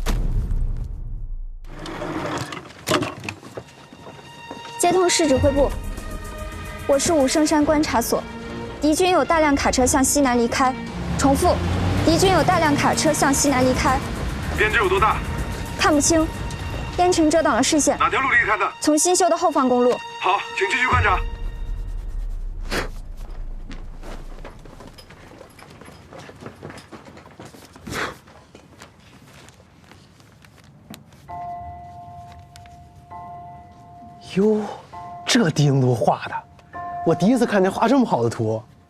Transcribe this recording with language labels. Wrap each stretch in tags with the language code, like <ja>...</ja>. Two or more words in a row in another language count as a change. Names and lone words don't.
<zh>接通市指揮部，我是武聖山觀察所，敵軍有大量卡車向西南離開。重複，敵軍有大量卡車向西南離開。編制有多大？看不清，煙塵遮擋了視線。哪條路離開的？從新修的後方公路。好，請繼續觀察。哟，这地形图画的，我第一次看见画这么好的图。</zh>